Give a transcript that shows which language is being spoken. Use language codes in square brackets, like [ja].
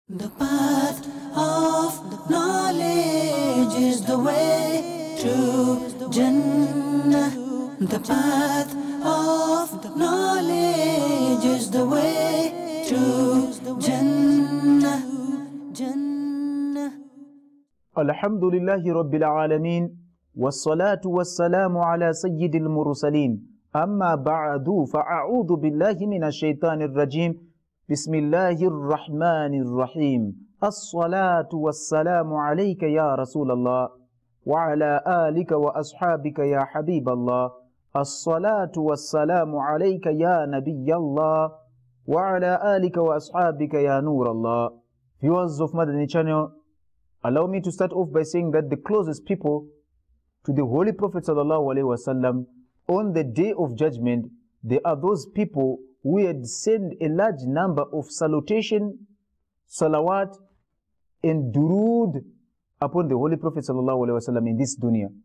[en] The path of knowledge is the way to Jannah. The path of knowledge is the way to Jannah. Jannah. Alhamdulillahi Rabbil Alameen. [ar] والصلاة والسلام على سيد المرسلين أما بعد فأعوذ بالله من الشيطان الرجيم بسم الله الرحمن الرحيم الصلاة والسلام عليك يا رسول الله وعلى آلك وأصحابك يا حبيب الله الصلاة والسلام عليك يا نبي الله وعلى آلك وأصحابك يا نور الله. [en] Viewers of Madani Channel, allow me to start off by saying that the closest people to the Holy Prophet ﷺ on the Day of Judgment, they are those people who had sent a large number of salutation, salawat, and durood upon the Holy Prophet ﷺ in this dunya.